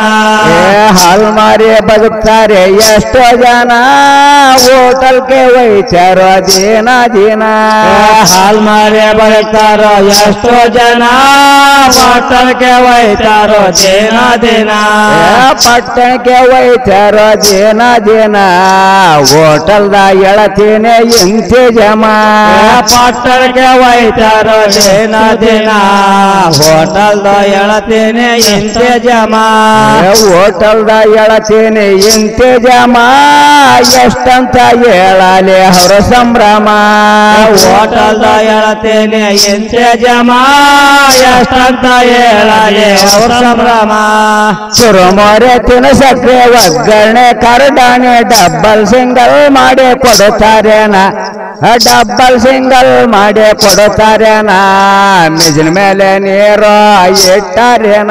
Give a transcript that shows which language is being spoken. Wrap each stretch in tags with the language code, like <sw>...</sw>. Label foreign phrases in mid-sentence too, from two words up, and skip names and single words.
<kn>ಹಾಲ್ಮಾರಿ ಬದುಕ್ತಾರೆ ಎಷ್ಟೋ ಜನ ಹೋಟೆಲ್ಗೆ ಒಯ್ತಾರೋ ದಿನ ದಿನ ಹಾಲ್ ಮಾರಿ ಬದುಕ್ತಾರೋ ಎಷ್ಟೋ ಜನ ಹೋಟೆಲ್ಗೆ ಒಯ್ತಾರೋ ದಿನ ದಿನ ಪಟ್ಟಣಕ್ಕೆ ಒಯ್ತಾರೋ ದಿನ ದಿನ ಹೋಟೆಲ್ದ ಎಳತೀನಿ ಇಂತಿ ಜಮ ಪಟ್ಟಣಕ್ಕೆ ಒಯ್ತಾರೋ ದಿನ ದಿನ ಹೋಟೆಲ್ದ ಎಳತೀನಿ ಇಂತೆ ಜಮ ಹೋಟೆಲ್ದ ಎಳತೀನಿ ಇಂತೆ ಜಮ ಎಷ್ಟಂತ ಹೇಳಲಿ ಅವರ ಸಂಭ್ರಮ ಹೋಟೆಲ್ದ ಹೇಳತೇನೆ ಎಂತೆ ಜಮ ಎಷ್ಟಂತ ಹೇಳಲಿ ಅವ್ರ ಸಂಭ್ರಮ ಚುರುಮೊರೆ ತಿನಸಕ್ಕೆ ಒಗ್ಗರಣೆ ಕರಡಾಣೆ</kn> <en>double single</en> <kn>ಮಾಡಿ ಕೊಡುತ್ತಾರೇನ</kn> <en>double single</en> <kn>ಮಾಡಿ ಕೊಡುತ್ತಾರೇನ ಮಿಜಿನ ಮೇಲೆ ನೀರು ಇಟ್ಟಾರೇನ</kn>